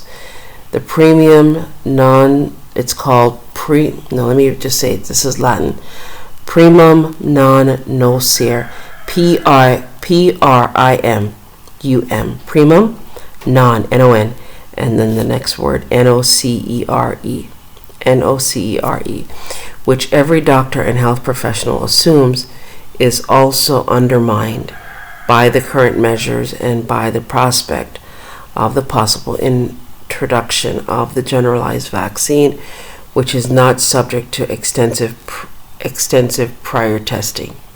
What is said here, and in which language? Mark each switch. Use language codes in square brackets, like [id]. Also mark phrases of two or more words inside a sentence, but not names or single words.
[en] The it's called let me just say it, this is Latin. [la] Primum non nocere, P-R-I-M-U-M, primum non, N-O-N, [en] and then the next word, [la] N-O-C-E-R-E, N-O-C-E-R-E, [en] which every doctor and health professional assumes is also undermined by the current measures and by the prospect of the possible introduction of the generalized vaccine, which is not subject to extensive prior testing.